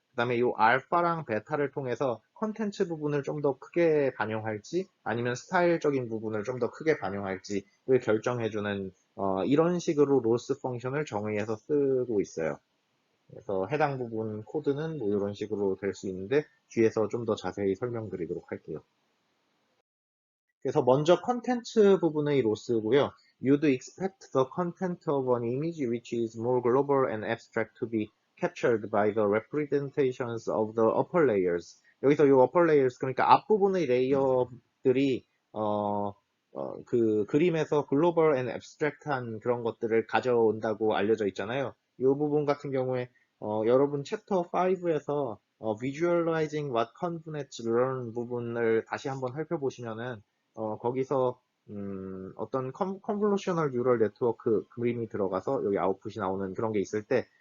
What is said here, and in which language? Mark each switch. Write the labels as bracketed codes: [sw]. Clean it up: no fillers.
[ko] 그 다음에 요 알파랑 베타를 통해서 컨텐츠 부분을 좀 더 크게 반영할지 아니면 스타일적인 부분을 좀 더 크게 반영할지를 결정해주는 이런 식으로 로스 펑션을 정의해서 쓰고 있어요. 그래서 해당 부분 코드는 뭐 이런 식으로 될 수 있는데 뒤에서 좀 더 자세히 설명드리도록 할게요. 그래서 먼저 컨텐츠 부분의 로스고요. [en] You'd expect the content of an image which is more global and abstract to be captured by the representations of the upper layers. [ko] 여기서 이 upper layers 그러니까 앞부분의 레이어들이 그 그림에서 글로벌 앤 abstract한 그런 것들을 가져온다고 알려져 있잖아요. 이 부분 같은 경우에 여러분 챕터 5에서 [en] visualizing what convenes learn [ko] 부분을 다시 한번 살펴보시면은 거기서 어떤 컨볼루셔널 뉴럴 네트워크 그림이 들어가서 여기 아웃풋이 나오는 그런 게 있을 때